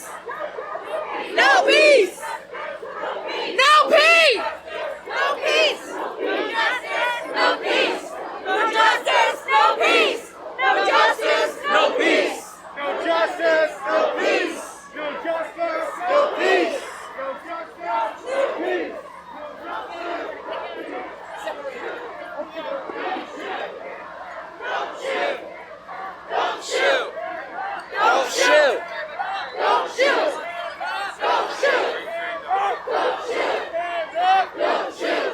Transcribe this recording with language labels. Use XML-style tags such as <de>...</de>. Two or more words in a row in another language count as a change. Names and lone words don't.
<en>No peace. No peace. No peace. No justice. No peace. No justice. No peace. No justice. No peace. No justice. No peace. No justice. No peace. No justice. No peace. Don't shoot. Don't shoot. Don't shoot. Don't shoot. Don't shoot. Don't shoot. Don't shoot.</en>